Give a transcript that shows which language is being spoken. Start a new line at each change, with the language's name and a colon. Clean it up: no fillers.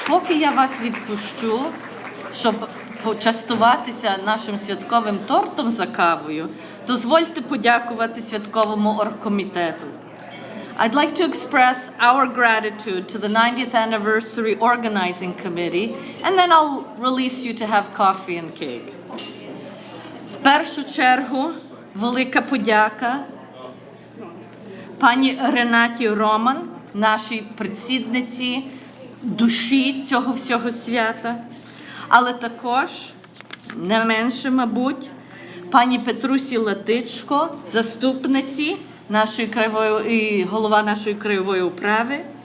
Ukrainian: я вас відпущу, щоб почастуватися нашим святковим тортом за кавою, дозвольте подякувати святковому оргкомітету.
English: I'd like to express our gratitude to the 90th Anniversary Organizing Committee, and then I'll release you to have coffee and cake.
Ukrainian: В першу чергу, велика подяка пані Ренаті Роман, нашій предсідниці душі цього всього свята, але також, не менше, мабуть, пані Петрусі Латишко, заступниці нашої краєвої і голова нашої краєвої управи,